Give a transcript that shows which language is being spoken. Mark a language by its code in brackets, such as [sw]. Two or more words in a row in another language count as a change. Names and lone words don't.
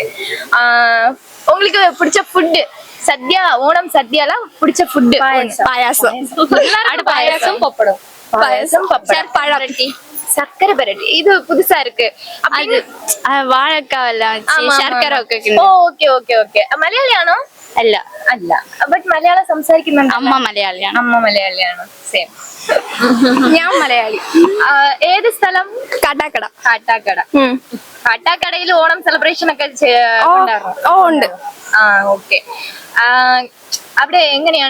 [ta] உங்களுக்கு பிடிச்ச ஃபுட்? சத்யா, ஓணம் சத்யால பிடிச்ச ஃபுட்? பாயாசம். பாயாசம் பப்படம். பாயாசம் பப்படம் பழரட்டி சர்க்கரை பரட்டி. இது புதுசா இருக்கு. அது வாழைக்காய் எல்லாம் சர்க்கரை. ஓகே ஓகே ஓகே. [ml] മലയാളിയാണോ? അല്ല അല്ല. ബട്ട് മലയാളം സംസാരിക്കുന്നുണ്ട്. അമ്മ മലയാളിയാണ്. അമ്മ മലയാളിയാണ്. സെയിം. ഞാൻ മലയാളി. ഏത് സ്ഥലം? കാട്ടാക്കട. കാട്ടാക്കട. കാട്ടാക്കടയിൽ ഓണം സെലിബ്രേഷൻ ഒക്കെ ഉണ്ട്. ആ ഓക്കെ. അവിടെ എങ്ങനെയാണ്?